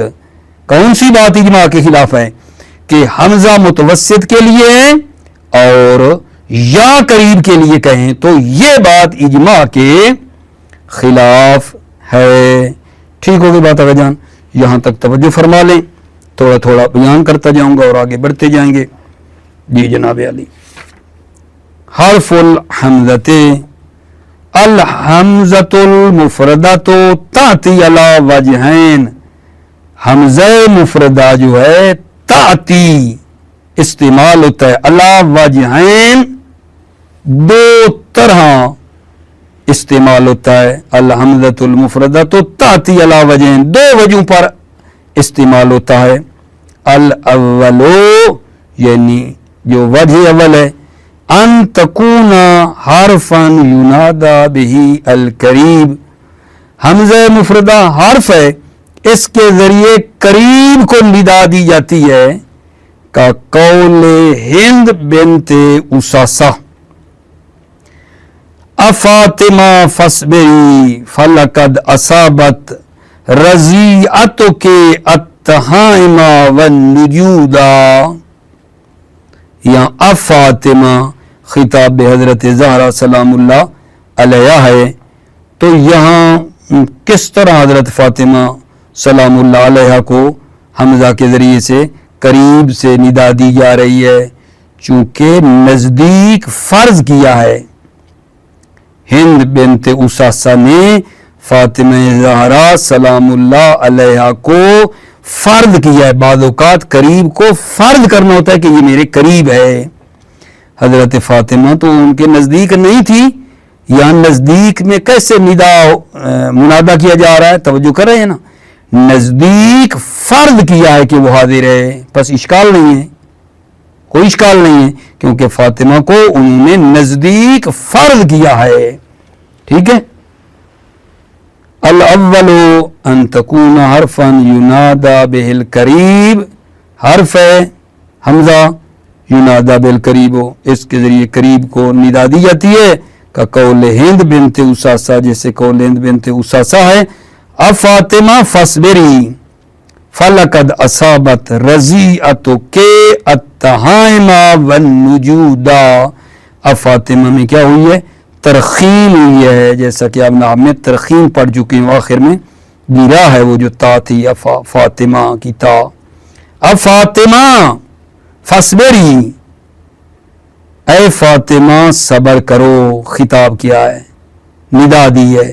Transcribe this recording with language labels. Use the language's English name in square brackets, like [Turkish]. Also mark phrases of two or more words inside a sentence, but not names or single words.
[Urdu] کون سی بات اجماع کے خلاف ہے؟ کہ ہمزہ متوسط کے لیے ہے اور یا قریب کے لیے کہیں تو یہ بات اجماع کے خلاف ہے. ٹھیک ہوگی بات اگر جان، یہاں تک توجہ فرما لیں، تھوڑا تھوڑا بیان کرتا جاؤں گا اور آگے بڑھتے جائیں گے. جی جناب علی, [Arabic] حرف الهمزة، الهمزة المفردة تأتي على وجهين, [Urdu] ہمزہ مفردہ جو ہے تاتی استعمال ہوتا ہے [Arabic] على وجهين, [Urdu] دو طرح استعمال ہوتا ہے. [Arabic] الهمزة المفردة تأتي على وجهين, [Urdu] دو وجہوں پر استعمال ہوتا ہے. الاول، یعنی جو وجہ اول ہے, [Arabic] أن تكون حرفا ينادى به القريب, [Urdu] ہمزہ مفردہ حرف ہے، اس کے ذریعے قریب کو ندا دی جاتی ہے. [Arabic] كقول هند بنت أثاثة، أفاطم فاصبري فلقد أصابت رزيتك التهائم والنجودا. [Urdu] یہاں افاطمہ خطاب حضرت زہرا [Arabic] سلام الله عليها [Urdu] ہے، تو یہاں کس طرح حضرت فاطمہ [Arabic] سلام الله عليها [Urdu] کو ہمزہ کے ذریعے سے قریب سے ندا دی جا رہی ہے? چونکہ نزدیک فرض کیا ہے، ہند بنت اثاثہ نے فاطمہ زہرا [Arabic] سلام الله عليها [Urdu] کو فرض کیا ہے. بعض اوقات قریب کو فرض کرنا ہوتا ہے کہ یہ میرے قریب ہے. حضرت فاطمہ تو ان کے نزدیک نہیں تھی. یہاں نزدیک میں کیسے منادہ کیا جا رہا ہے؟ توجہ کر رہے ہیں نا. نزدیک فرض کیا ہے کہ وہ حاضر ہے، بس اشکال نہیں ہے، کوئی اشکال نہیں ہے، کیونکہ فاطمہ کو انہوں نے نزدیک فرض کیا ہے. ٹھیک ہے. [Arabic] الاول ان تکون حرفا ینادا بہ القریب، [Urdu] حرف ہے حمزہ [Arabic] ینادا بالقریب، [Urdu] اس کے ذریعے قریب کو ندا دی جاتی ہے. [Arabic] کا قول ہند بنت اساسا، [Urdu] جیسے قول ہند بنت اساسا ہے. [Arabic] اب فاطمہ فصبری فلقد اصابت رضیعتک التہائم والنجودا. [Urdu] اب فاطمہ میں کیا ہوئی ہے؟ ترخیم ہوئی ہے، جیسا کہ آپ نام میں ترخیم پڑھ چکے ہیں. آخر میں گرا ہے وہ جو تا تھی فاطمہ کی تا. [Arabic] اب فاطمہ فصبری، [Urdu] اے فاطمہ صبر کرو، خطاب کیا ہے، ندا دی ہے.